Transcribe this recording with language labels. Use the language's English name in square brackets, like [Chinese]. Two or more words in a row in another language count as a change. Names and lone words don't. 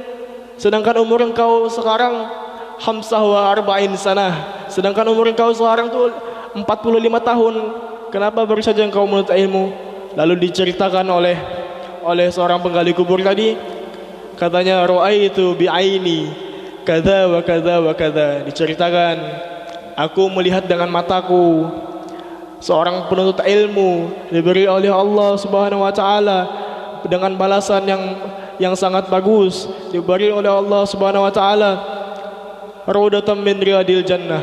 [Indonesian] Sedangkan umur engkau sekarang 45 sanah. Sedangkan umur engkau sekarang tuh 45 tahun. Kenapa baru saja engkau menuntut ilmu? Lalu diceritakan oleh seorang penggali kubur tadi, katanya [Arabic] رأيت بعيني كذا و كذا و كذا. [Indonesian] Diceritakan, aku melihat dengan mataku seorang penuntut ilmu diberi oleh Allah [Arabic] سبحانه وتعالى [Indonesian] dengan balasan yang sangat bagus, diberi oleh Allah [Arabic] سبحانه وتعالى روضة من رياض الجنة.